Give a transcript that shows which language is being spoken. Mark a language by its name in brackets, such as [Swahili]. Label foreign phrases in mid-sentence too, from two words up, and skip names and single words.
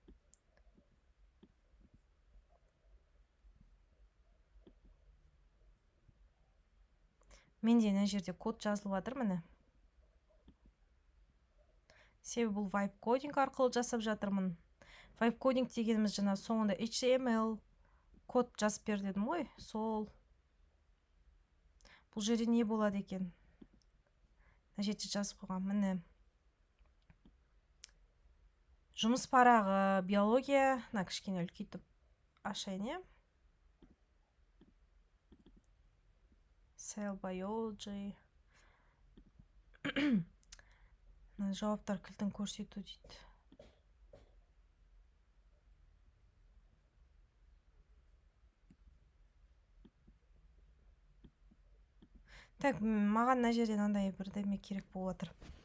[Kazakh] Менде мына жерде код жазылып жатыр, міне. Себебі бұл [English] vibe coding [Kazakh] арқылы жасап жатырмын. [English] Vibe coding [Kazakh] дегеніміз жаңа соңында HTML код жазып бер дедім ғой, сол. Бұл жерде не болады екен? Мына жерде жазып қойған, міне. Жұмыс парағы, биология, мына кішкене үлкейтіп ашайын, иә? [English] Cell biology. [Kazakh] Жауаптар кілтін көрсету дейді. Так, маған мына жерден андай бірдеме керек болып отыр.